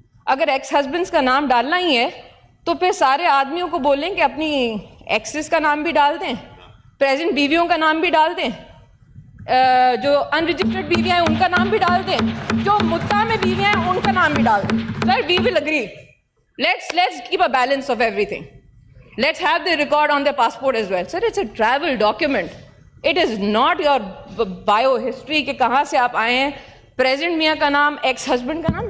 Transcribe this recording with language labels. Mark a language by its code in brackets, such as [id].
[ur] اگر x husbands کا نام ڈالنا ہی ہے تو پھر سارے آدمیوں کو بولیں کہ اپنی ایکسز کا نام بھی ڈال دیں, پریزنٹ بیویوں کا نام بھی ڈال دیں, جو ان رجسٹرڈ بیویاں ہیں ان کا نام بھی ڈال دیں, جو مدعا میں بیویاں ہیں ان کا نام بھی ڈال دیں. [en] Sir we will agree. Let's keep a balance of everything. Let's have the record on their passport as well. Sir, it's a travel document. It is not your bio history [ur] کہ کہاں سے آپ آئے ہیں, present میاں کا نام, ex husband کا نام.